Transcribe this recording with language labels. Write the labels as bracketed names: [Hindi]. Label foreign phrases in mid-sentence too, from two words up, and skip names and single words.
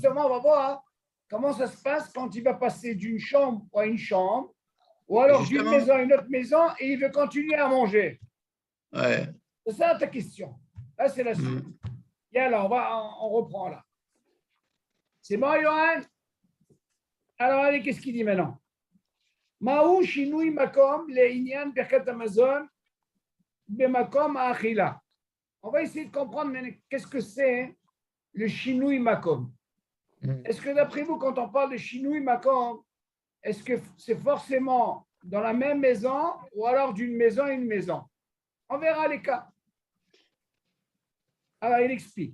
[French] Maintenant, justement, on va voir comment ça se passe quand il va passer d'une chambre à une chambre, ou alors d'une Justement. maison à une autre maison, et il veut continuer à manger? Ouais. C'est ça ta question. Là, c'est la suite. Mm. Et alors, on reprend là. C'est bon, Johan? Alors, allez, qu'est-ce qu'il dit maintenant? [Hebrew] מהו שינוי מקום לעניין ברכת המזון במקום אכילה. [French] On va essayer de comprendre qu'est-ce que c'est le [Hebrew] שינוי מקום. [French] Mm. Est-ce que d'après vous, quand on parle de [Hebrew] שינוי מקום, [French] est-ce que c'est forcément dans la même maison ou alors d'une maison à une maison? On verra les cas. Alors, il explique.